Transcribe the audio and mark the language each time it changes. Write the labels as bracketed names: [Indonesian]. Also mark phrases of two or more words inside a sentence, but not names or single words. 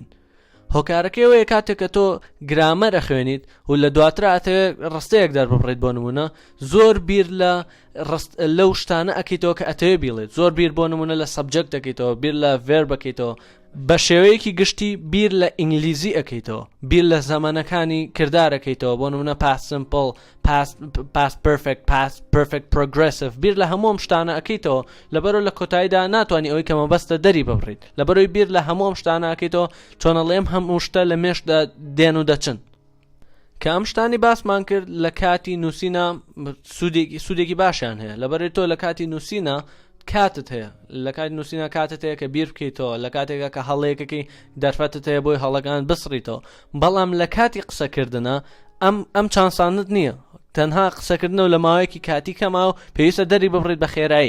[Central Kurdish] هۆکارەکەیەوەیە کاتێک کە تۆ گرامەرە خوێنیت و لە دواتر ئاتەوێت ڕستەیەک دەربڕیت بۆ نمونە، زۆر بیر لەو شتانە ئەکەیتەوە کە ئەتەوێت بیڵێت، زۆر بیر بۆ نمونە لە سەبجەکت دەکەیتەوە، بیر لە ڤێرب بکەیتەوە، بە شێوەیەکی گشتی بیر لە ئینگلیزی ئەکەیتەوە، بیر لە زەمانەکانی کردارەکەیتەوە، بۆ نمونە [English] past simple، past perfect، past perfect progressive، [Central Kurdish] بیر لە هەموو شتانە ئەکەیتەوە، لەبەرەوە لە کۆتاییدا ناتوانانی ئەوەی کە مەبەستە دەری ببڕیت، لەبەرەوەی بیر لە هەموو شتانە ئەکەیتەوە چۆنەڵێم هەموو شتە لە مێشدا دێن و دەچن. کە ئەم شتانی باسمان کرد لە کاتی نووسینە سوودێکی باشیان هەیە، لەبەرەوەی تۆ لە کاتی نووسینە کاتت هەیە، لە کاتی نووسینە کاتت هەیە کە بیر بکەیتەوە، لە کاتێکە کە هەڵەیەکەکەی دەرفەتت هەیە بۆی هەڵەکان بسڕیتەوە، بەڵام لە کاتی قسەکردنە ئەم چانسانت نییە، تەنها قسەکردنەوە لە ماوەیەکی کاتی کەما و پێویستە دەری ببڕیت بە خێرایی.